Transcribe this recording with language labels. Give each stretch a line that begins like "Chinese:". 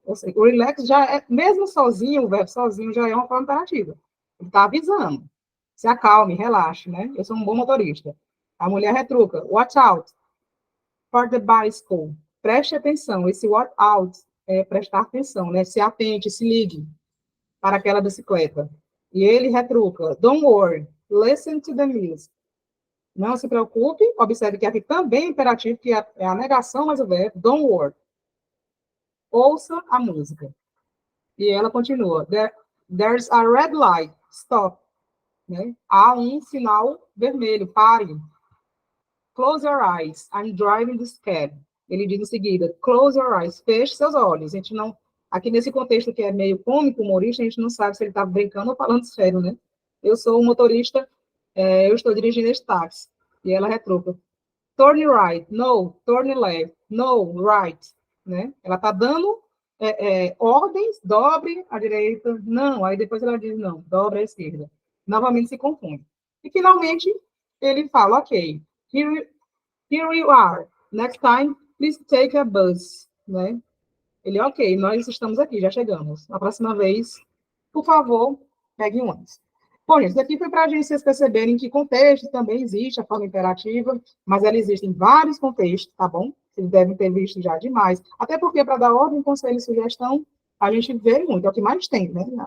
Portuguese: Ou seja, o relax já é, mesmo sozinho, o verbo sozinho já é uma forma imperativa. Ele está avisando. Se acalme, relaxe, né? Eu sou um bom motorista. A mulher retruca,
English: watch out for the bicycle.
Portuguese: Preste atenção. Esse
English: watch out
Portuguese: é prestar atenção, né? Se atente, se ligue para aquela bicicleta. E ele retruca,
English: don't worry, listen to the music.
Portuguese: Não se preocupe, observe que aqui também é imperativo, que é a negação, mas o verbo,
English: don't worry.
Portuguese: Ouça a música. E ela continua,
English: there's a red light, stop.
Portuguese: Né? Há um sinal vermelho, pare.
English: Close your eyes, I'm driving this cab.
Portuguese: Ele diz em seguida,
English: close your eyes,
Portuguese: feche seus olhos. A gente não, aqui nesse contexto que é meio cômico, humorista, a gente não sabe se ele está brincando ou falando sério, né? Eu sou um motorista, eu estou dirigindo esse táxi. E ela retruca,
English: turn right, no, turn left, no, right.
Portuguese: Né? Ela está dando ordens, dobre à direita, não. Aí depois ela diz, não, dobre à esquerda. Novamente se confunde. E finalmente ele fala, ok,
English: here you are. Next time, please take a bus.
Portuguese: Né? Ele, ok, nós estamos aqui, já chegamos. Na próxima vez, por favor, pegue um ônibus. Bom, gente, isso aqui foi para a gente vocês perceberem que contexto também existe a forma imperativa, mas ela existe em vários contextos, tá bom? Vocês devem ter visto já demais. Até porque, para dar ordem, conselho e sugestão, a gente vê muito, é o que mais tem, né?